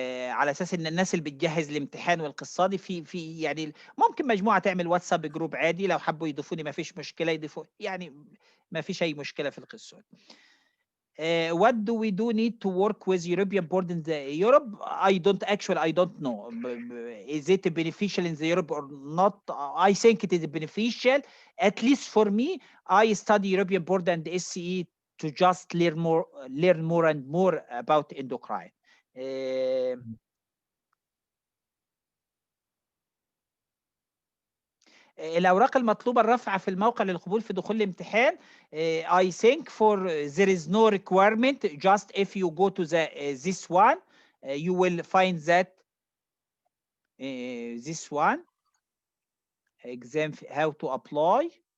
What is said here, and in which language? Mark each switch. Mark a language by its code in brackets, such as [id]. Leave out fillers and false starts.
[ar] على اساس ان الناس اللي بتجهز الامتحان والقصه دي في يعني ممكن مجموعه تعمل واتساب جروب عادي، لو حبوا يضيفوني ما فيش مشكله يضيفوا، يعني ما فيش اي مشكله في القصه. [en] What do we need to work with European board in the Europe? I don't know. Is it beneficial in the Europe or not? I think it is beneficial. At least for me, I study European board and SCE to just learn more and more about endocrine. [ar] الأوراق المطلوبة الرفع في الموقع للقبول في دخول الامتحان. [en] I think there is no requirement. Just if you go to this one, you will find that this one exam, how to apply.